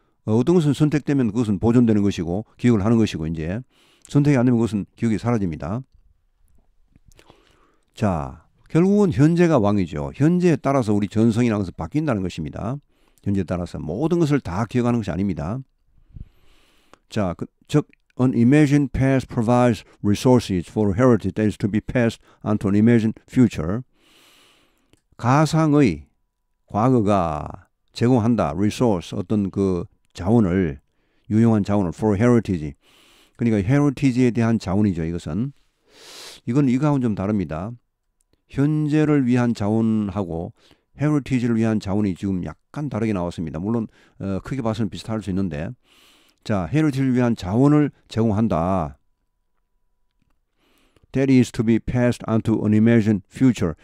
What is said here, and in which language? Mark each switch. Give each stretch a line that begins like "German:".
Korean: 어떤 것은 선택되면 그것은 보존되는 것이고 기억을 하는 것이고 이제 선택이 안 되면 그것은 기억이 사라집니다. 자, 결국은 현재가 왕이죠. 현재에 따라서 우리 전성이라는 것은 바뀐다는 것입니다. 현재에 따라서 모든 것을 다 기억하는 것이 아닙니다. 자, 즉
English: An imagined past provides resources for heritage that is to be passed on to an imagined future.
Korean: 가상의 과거가 제공한다. resource 어떤 그 자원을 유용한 자원을 for heritage. 그러니까 heritage에 대한 자원이죠. 이건 이거하고는 좀 다릅니다. 현재를 위한 자원하고 heritage를 위한 자원이 지금 약간 다르게 나왔습니다. 물론 크게 봐서는 비슷할 수 있는데 자, heritage를 위한 자원을 제공한다.
English: That is to be passed on to an imagined future.